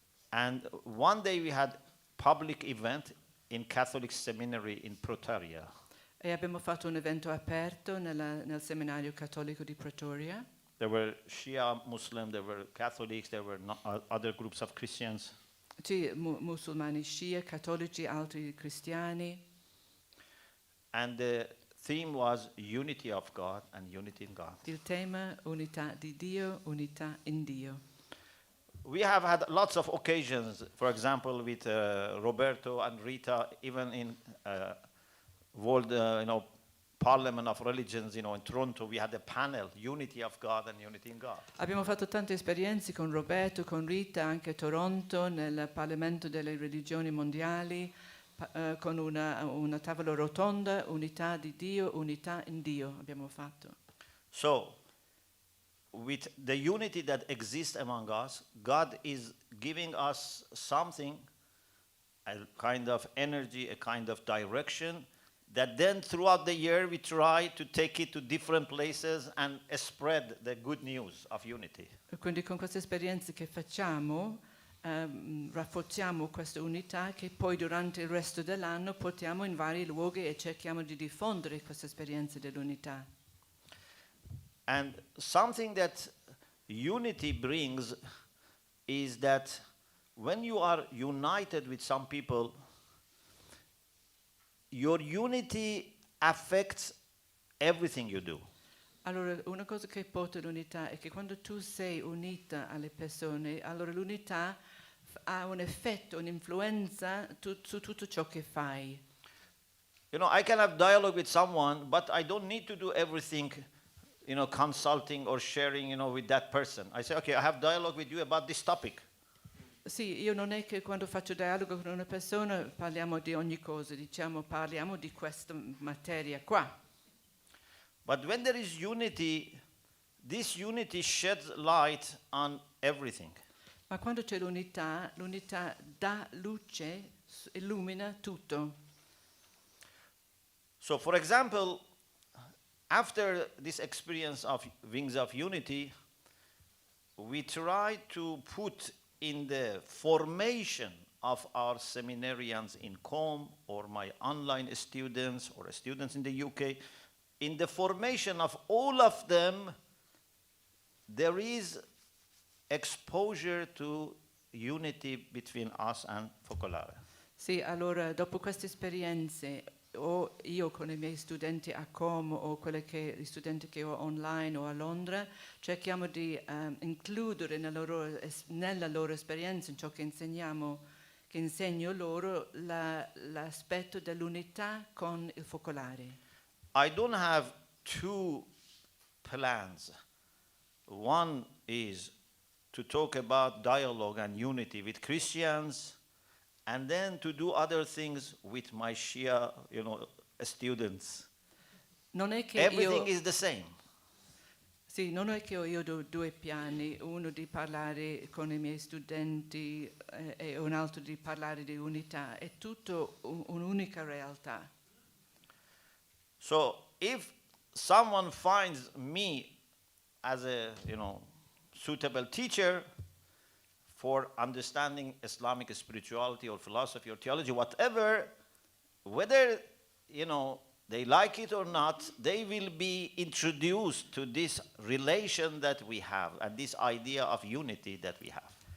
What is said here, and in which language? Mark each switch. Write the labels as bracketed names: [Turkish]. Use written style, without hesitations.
[English] And one day we had public event in Catholic seminary in Pretoria. [Italian] E abbiamo fatto un evento aperto nel seminario cattolico di Pretoria. [English] There were Shia Muslim, there were Catholics, there were other groups of Christians. [Italian] Sì, musulmani Shia, cattolici, altri cristiani. [English] And the theme was unity of God and unity in God. [Italian] Il tema unità di Dio, unità in Dio. [English] We have had lots of occasions, for example, with Roberto and Rita, even in World Parliament of Religions, in Toronto, we had a panel, Unity of God and Unity in God. [Italian] Abbiamo fatto tante esperienze con Roberto, con Rita, anche a Toronto, nel Parlamento delle Religioni Mondiali, con una tavola rotonda, unità di Dio, unità in Dio abbiamo fatto. [English] So, with the unity that exists among us, God is giving us something, a kind of energy, a kind of direction, that then throughout the year we try to take it to different places and spread the good news of unity. [Italian] E quindi con queste esperienze che facciamo rafforziamo questa unità che poi durante il resto dell'anno portiamo in vari luoghi e cerchiamo di diffondere queste esperienze dell'unità. [English] And something that unity brings is that when you are united with some people, your unity affects everything you do. [Italian] Allora, una cosa che porta l'unità è che quando tu sei unita alle persone, allora l'unità ha un effetto, un'influenza su tutto ciò che fai. [English] I can have dialogue with someone, but I don't need to do everything, consulting or sharing, with that person. I say, okay, I have dialogue with you about this topic. [Italian] Sì, io non è che quando faccio dialogo con una persona parliamo di ogni cosa, parliamo di questa materia qua. [English] But when there is unity, this unity sheds light on everything. [Italian] Ma quando c'è l'unità, l'unità dà luce, illumina tutto. [English] So, for example, after this experience of Wings of Unity, we try to put in the formation of our seminarians in COM or my online students or students in the UK, in the formation of all of them, there is exposure to unity between us and Focolare. [Italian] Sì, allora dopo queste esperienze, o io con i miei studenti a Com o gli studenti che ho online o a Londra, cerchiamo di includere nella loro esperienza, in ciò che insegno loro, l'aspetto dell'unità con il focolare. [English] I don't have two plans. One is to talk about dialogue and unity with Christians, and then to do other things with my Shia, students. [Italian] Non è che [English] Everything is the same. [Italian] Sì, non è che io ho due piani, uno di parlare con i miei studenti e un altro di parlare di unità, è tutto un'unica realtà. [English] So if someone finds me as a, suitable teacher for understanding Islamic spirituality or philosophy or theology, whatever, whether, they like it or not, they will be introduced to this relation that we have and this idea of unity that we have.